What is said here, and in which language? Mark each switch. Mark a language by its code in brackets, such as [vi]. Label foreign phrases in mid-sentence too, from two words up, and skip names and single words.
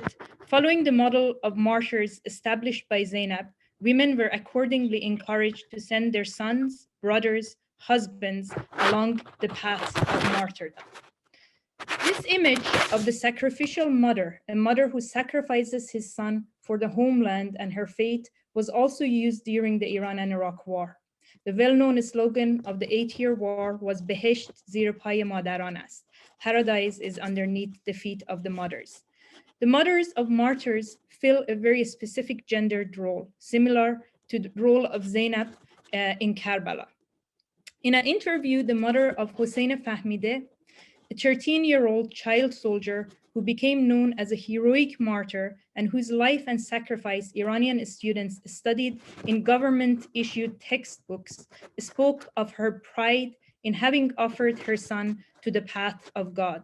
[en] Following the model of martyrs established by Zainab, women were accordingly encouraged to send their sons, brothers, husbands along the path of martyrdom. This image of the sacrificial mother, a mother who sacrifices his son for the homeland and her fate, was also used during the Iran and Iraq war. The well-known slogan of the 8-year war was [fa] بهشت زیر پای مادران است. [en] Paradise is underneath the feet of the mothers. The mothers of martyrs fill a very specific gendered role, similar to the role of Zainab in Karbala. In an interview, the mother of Hossein Fahmideh, a 13-year-old child soldier who became known as a heroic martyr and whose life and sacrifice Iranian students studied in government-issued textbooks, spoke of her pride in having offered her son to the path of God.